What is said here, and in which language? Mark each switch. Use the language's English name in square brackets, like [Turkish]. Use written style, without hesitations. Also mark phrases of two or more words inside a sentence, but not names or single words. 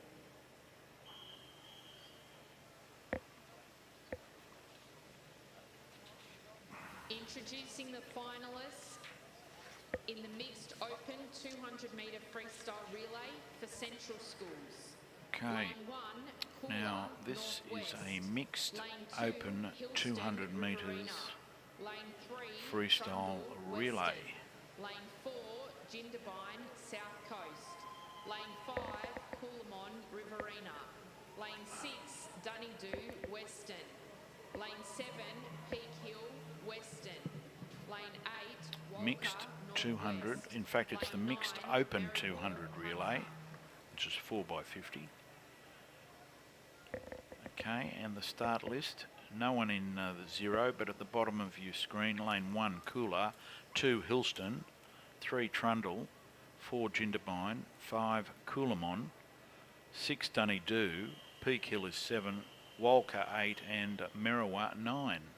[English] Introducing the finalists in the mixed open 200 metre freestyle relay for Central Schools. Okay, now this is a mixed open 200 metres freestyle relay. Lane 4, Jindabyne, South Coast. Lane 5, Coolamon, Riverina. Lane 6, Dunedoo, Western. Lane 7, Peak Hill, Western. Lane 8, Walker, Mixed 200, in fact it's the mixed open 200 relay, which is 4x50. Okay, and the start list, no one in the 0, but at the bottom of your screen, lane 1 Cooler, 2 Hillston, 3 Trundle, 4 Jindabyne, 5 Coolamon, 6 Dunedoo, Peak Hill is 7, Walker 8 and Merriwa 9.